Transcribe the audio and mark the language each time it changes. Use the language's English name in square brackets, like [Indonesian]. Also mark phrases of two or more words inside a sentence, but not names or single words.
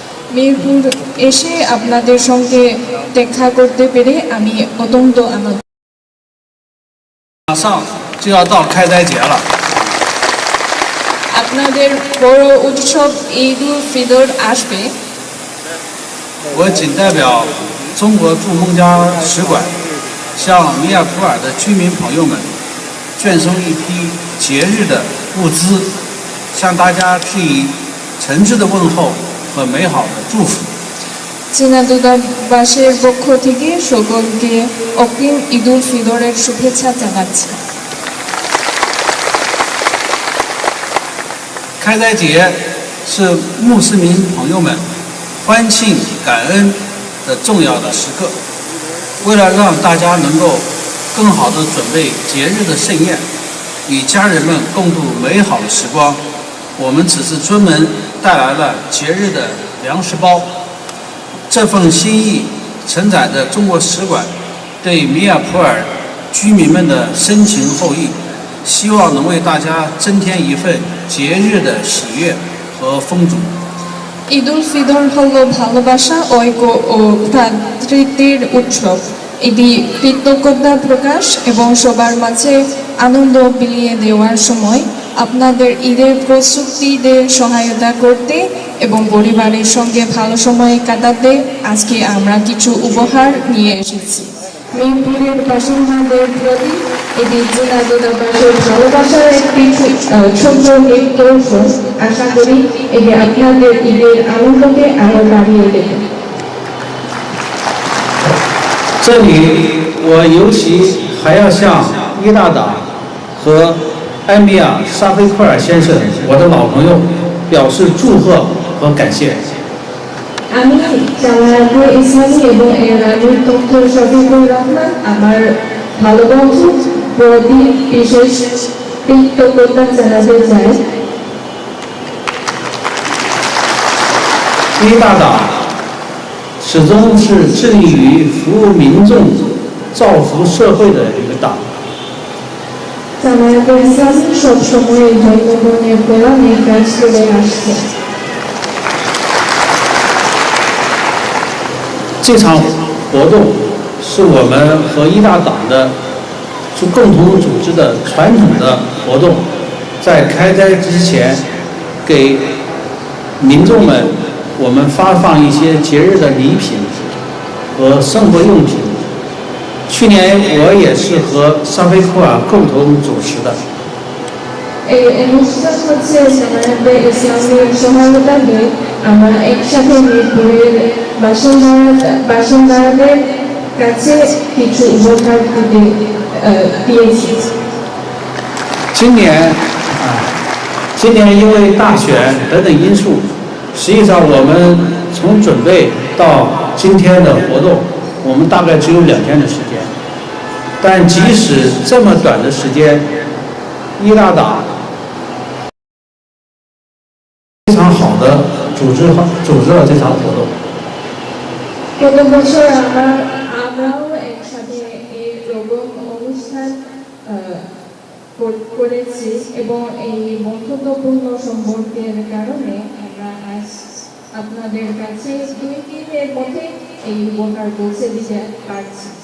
[Bangla] মিরপুর এসে আপনাদের সঙ্গে দেখা করতে পেরে আমি অত্যন্ত আনন্দিত। [Chinese] 马上就要到开斋节了， [Bangla] আপনাদের বড় উৎসব ঈদুল ফিতর আসবে। [Chinese] 我谨代表中国驻孟加使馆，向米亚普洱的居民朋友们捐送一批节日的物资，向大家致以诚挚的问候和美好的祝福。 [Bangla] চীনা দূতাবাসের পক্ষ থেকে সকলকে অগ্রিম ঈদুল ফিতরের শুভেচ্ছা জানাচ্ছি। [Chinese] 开斋节是穆斯林朋友们欢庆感恩的重要的时刻。为了让大家能够更好地准备节日的盛宴，与家人们共度美好的时光，我们此次专门带来了节日的粮食包。这份心意承载着中国使馆对米亚普洱居民们的深情厚谊，希望能为大家增添一份节日的喜悦和丰足。 [Bangla] ঈদুল ফিতর হল ভালোবাসা, ঐক্য ও ভ্রাতৃত্বের উৎসব। এটি কৃতজ্ঞতা প্রকাশ এবং সবার মাঝে আনন্দ বিলিয়ে দেওয়ার সময়। আপনাদের ঈদের প্রস্তুতিতে সহায়তা করতে এবং পরিবারের সঙ্গে ভালো সময় কাটাতে আজকে আমরা কিছু উপহার নিয়ে এসেছি। মিরপুরের বাসিন্দাদের প্রতি এটি চীনা দূতাবাসের ভালোবাসার একটি ছোট্ট নিদর্শন। আশা করি এটি আপনাদের ঈদের আনন্দকে আরো বাড়িয়ে দেবে। [Chinese] 这里我尤其还要向伊大党和埃米尔·沙菲库尔先生，我的老朋友，表示祝贺和感谢。 [Bangla] আমি জামায়াতে ইসলামী এবং এর রাজনীতি তথ্য শফিকুর রহমান আমার ভালো বন্ধু প্রতি বিশেষ কৃতজ্ঞতা জানাতে চাই। [Chinese] 伊大党始终是致力于服务民众、造福社会的一个党。 [Bangla] জামায়াতে ইসলামী সবসময় জনগণের কল্যাণে কাজ করে আসছে। [Chinese] 这场活动是我们和伊大党的共同组织的传统的活动，在开斋之前，给民众们我们发放一些节日的礼品和生活用品。去年我也是和沙菲库尔共同主持的。 [Bangla] এই অনুষ্ঠান হচ্ছে জামায়াতে ইসলামীর সহায়তায় আমরা একসাথে মিরপুরের বাসিন্দাদের কাছে কিছু উপহার দিয়েছি। [Chinese] 今年因为大选等等因素，实际上我们从准备到今天的活动，我们大概只有2天的时间。但即使这么短的时间，伊大党非常好的组织了这场活动。 [Bangla] গত বছর আমরাও একসাথে এই অনুষ্ঠান করেছি এবং এই বন্ধুত্বপূর্ণ সম্পর্কের কারণে আমরা আজ আপনাদের কাছে 2 দিনের মধ্যে এই উপহার পৌঁছে দিতে পারছি।